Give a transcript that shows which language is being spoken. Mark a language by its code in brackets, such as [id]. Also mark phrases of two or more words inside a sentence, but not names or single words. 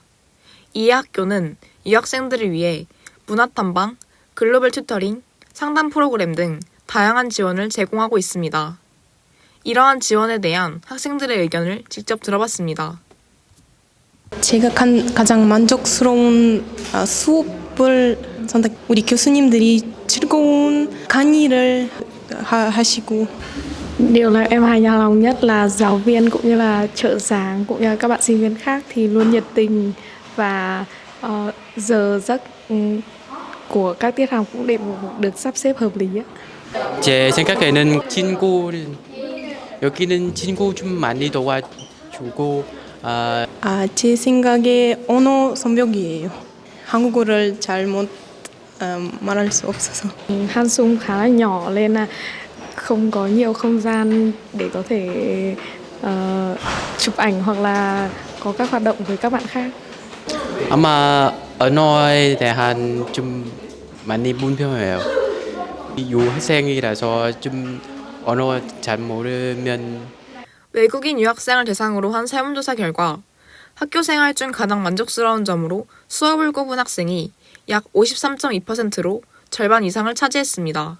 [ko] 이에 학교는 유학생들을 위해 문화탐방, 글로벌 튜터링, 상담 프로그램 등 다양한 지원을 제공하고 있습니다. 이러한 지원에 대한 학생들의 의견을 직접 들어봤습니다. 제가 가장 만족스러운 수업을 선택. 우리 교수님들이 즐거운 강의를 하시고. [vi] Điều là em hài lòng nhất là giáo viên cũng như là trợ giảng cũng như là các bạn sinh viên khác thì luôn nhiệt tình và giờ giấc của các tiết học cũng được sắp xếp hợp lý. [ko] 제 생각에는 여기는 친구 좀 많이 도와주고 제 생각에 언어 성벽이에요. 한국어를 잘못 말할 수 없어서. [vi] Hansung khá là nhỏ nên là không có nhiều không gian để có thể chụp ảnh hoặc là có các hoạt động với các bạn khác. [ko] 아마 언어에 대한 좀 많이 불편해요. 유학생이라서 좀 언어 잘 모르면. 외국인 유학생을 대상으로 한 설문조사 결과 학교 생활 중 가장 만족스러운 점으로 수업을 꼽은 학생이 약 53.2%로 절반 이상을 차지했습니다.